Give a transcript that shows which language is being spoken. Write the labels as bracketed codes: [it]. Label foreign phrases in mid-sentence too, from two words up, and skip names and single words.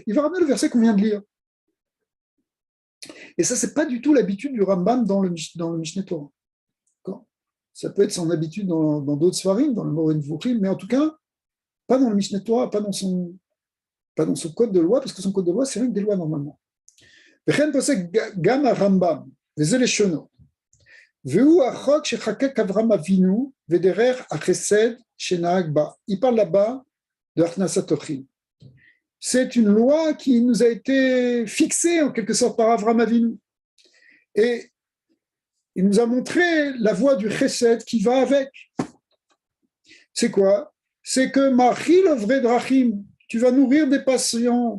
[fr] Il va ramener le verset qu'on vient de lire. Et ça, ce n'est pas du tout l'habitude du Rambam dans le Mishneh Torah. Ça peut être son habitude dans d'autres svarim, dans le Moreh Nevuchim, mais en tout cas, pas dans le Mishneh Torah, pas dans son code de loi, parce que son code de loi, c'est rien que des lois normalement. [he] וכן פוסק גם הרמב"ם, וזה לשונו, והוא החוק שחקק אברהם אבינו ודרך החסד שנהג בה. [fr] Il parle là-bas de [he] הכנסת אורחים. [fr] C'est une loi qui nous a été fixée en quelque sorte par Avraham Avinu. Et il nous a montré la voie du chesed qui va avec. C'est quoi? C'est que [he] מאכיל עוברי דרכים, [fr] tu vas nourrir des passants.